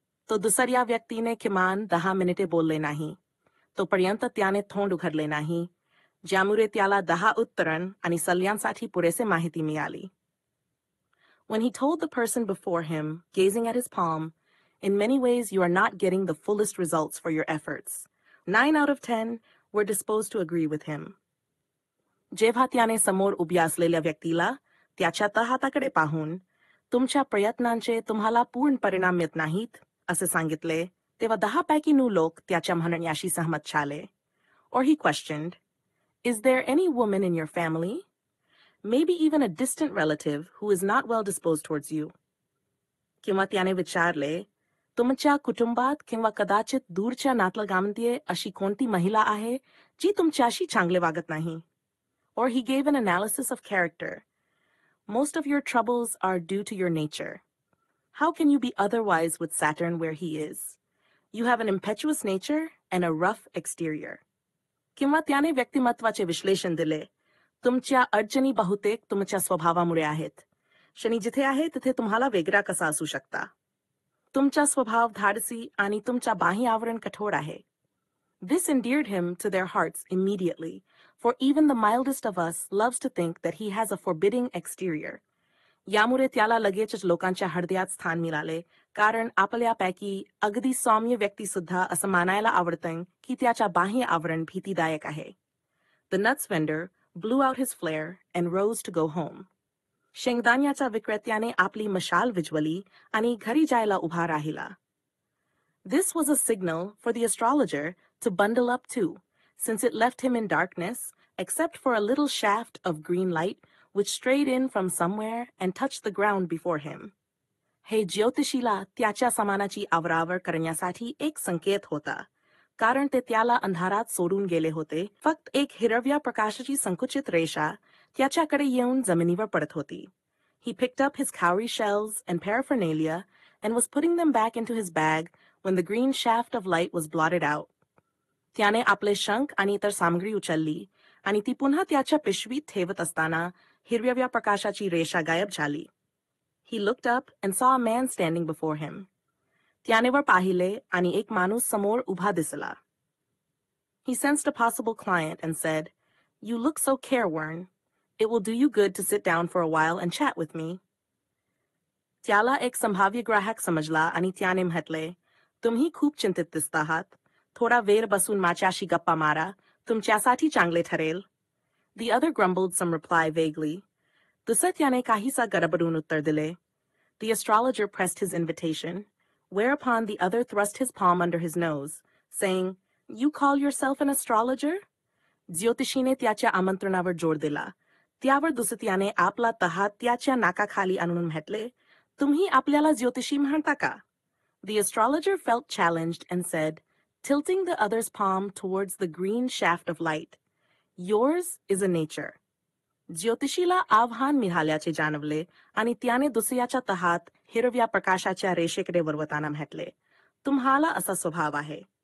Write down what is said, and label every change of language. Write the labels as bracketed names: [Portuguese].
[Marathi] तो दुसऱ्या व्यक्तीने किमान 10 मिनिटे बोलले नाही. तोपर्यंत त्याने तोंड उघडले नाही, ज्यामुळे त्याला 10 उत्तरं आणि सल्ल्यांसाठी पुरेसे माहिती मिळाली. [English] When he told the person before him, gazing at his palm, in many ways you are not getting the fullest results for your efforts. 9 out of 10 were disposed to agree with him. [Marathi] जेव्हा त्याने समोर उभ्या असलेल्या व्यक्तीला त्याच्या तहाताकडे पाहून, तुमच्या प्रयत्नांचे तुम्हाला पूर्ण परिणाम मिळत नाहीत, असे सांगितले, तेव्हा 10 पैकी 9 लोक त्याच्या म्हणण्याशी सहमत झाले. [English] Or he questioned, is there any woman in your family? Maybe even a distant relative who is not well disposed towards you. [Marathi] किंवा त्याने विचारले, तुमच्या कुटुंबात किंवा कदाचित दूरच्या नातलगामध्ये अशी कोणती महिला आहे जी तुमच्याशी चांगले वागत नाही? [English] Or he gave an analysis of character. Most of your troubles are due to your nature. How can you be otherwise with Saturn where he is? You have an impetuous nature and a rough exterior. [Marathi] किंवा त्याने व्यक्तिमत्वाचे विश्लेषण दिले, तुमच्या अडचणी बहुतेक तुमच्या स्वभावामुळे आहेत. शनी जिथे आहे तिथे तुम्हाला वेगळा कसा असू शकता. तुमचा स्वभाव धाडसी आणि तुमचा बाह्य आवरण कठोर आहे. [English] This endeared him to their hearts immediately, for even the mildest of us loves to think that he has a forbidding exterior. [Marathi] यामुळे त्याला लगेचच लोकांच्या हृदयात स्थान मिळाले, कारण आपल्यापैकी अगदी सौम्य व्यक्ती सुद्धा असं मानायला आवडतं की त्याच्या बाह्य आवरण भीतीदायक आहे. [English] The nuts vendor blew out his flare and rose to go home. [Marathi] शेंगदाण्याच्या विक्रेत्याने आपली मशाल विझवली आणि घरी जायला उभा राहिला. [English] This was a signal for the astrologer to bundle up too, since it left him in darkness, except for a little shaft of green light which strayed in from somewhere and touched the ground before him. [Marathi] हे ज्योतिषीला त्याच्या समानाची आवरावर करण्यासाठी एक संकेत होता, कारण ते त्याला अंधारात सोडून गेले होते. फक्त एक हिरव्या प्रकाशाची संकुचित रेषा त्याच्याकडे येऊन जमिनीवर पडत होती. [English] He picked up his cowrie shells and paraphernalia and was putting them back into his bag when the green shaft of light was blotted out. [Marathi] त्याने आपले शंख आणि इतर सामग्री उचलली आणि ती पुन्हा त्याच्या पिशवीत ठेवत असताना हिरव्या प्रकाशाची रेषा गायब झाली. [English] He looked up and saw a man standing before him. [Marathi] त्याने वर पाहिले आणि एक माणूस समोर उभा दिसला. [English] He sensed a possible client and said, "You look so careworn. It will do you good to sit down for a while and chat with me." [Marathi] त्याला एक संभाव्य ग्राहक समजला आणि त्याने म्हटले, तुम्ही खूप चिंतित दिसत आहात. थोडा वेळ बसून माझ्याशी गप्पा मारा, तुमच्यासाठी चांगले ठरेल. [English] The other grumbled some reply vaguely. [Marathi] दुसरे त्याने काहीसा गडबडून उत्तर दिले. [English] The astrologer pressed his invitation, whereupon the other thrust his palm under his nose, saying, "You call yourself an astrologer?" [Marathi] ज्योतिषीने त्याच्या आमंत्रणावर जोर दिला. त्यावर दुसऱ्याने आपला तहात त्याच्या नाकाखाली आणून म्हटले, तुम्ही आपल्याला ज्योतिषी म्हणता का? [English] The astrologer felt challenged and said, tilting the other's palm towards the green shaft of light, "Yours is a nature." [Marathi] ज्योतिषीला आव्हान मिळाल्याचे जाणवले आणि त्याने दुसऱ्याच्या तहात हिरव्या प्रकाशाच्या रेषेकडे वळवताना म्हटले, तुम्हाला असा स्वभाव आहे.